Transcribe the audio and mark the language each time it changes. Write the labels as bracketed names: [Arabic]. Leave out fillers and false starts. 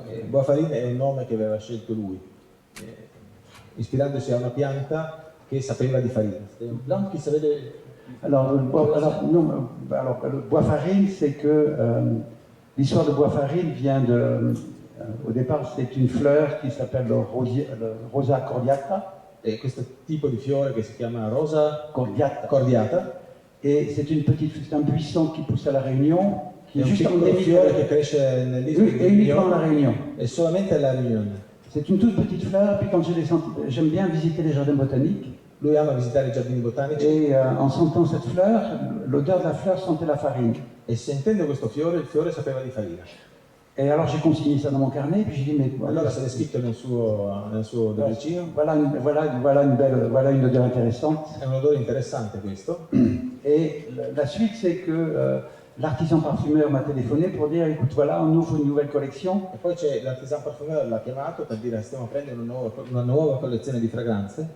[Italian] Boisfarine è un nome che aveva scelto lui, ispirandosi a una pianta che sapeva di farina. [French] C'était une plante qui savait de... Alors, le Boisfarine, c'est que l'histoire de Boisfarine vient de... au départ, c'est une fleur qui s'appelle le Rosa cordiata. [Italian] E questo tipo di fiore che si chiama Rosa cordiata. [French] Et c'est un buisson qui pousse à la Réunion, qui est juste [Italian] un fiore che cresce nell'isola di [French] uniquement à la Réunion. [Italian] E solamente alla Réunion. [French] C'est une toute petite fleur, puis quand j'aime bien visiter les jardins botaniques. [Italian] Lui ama visitare i giardini botanici. [French] Et en sentant cette fleur, l'odeur de la fleur sentait la farine. [Italian] E sentendo questo fiore, il fiore sapeva di farina. [French] Et alors j'ai consigné ça dans mon carnet, puis j'ai dit, mais [Italian] Allora se l'è scritto nel suo dolcino. [French] voilà une odeur intéressante. [Italian] È un odore interessante questo. [French] Et la suite, c'est que l'artisan parfumeur m'a téléphoné pour dire, écoute, voilà, on ouvre une nouvelle collection. [Italian] E poi c'è l'artisan parfumeur l'ha chiamato per dire stiamo aprendo una nuova collezione di fragranze.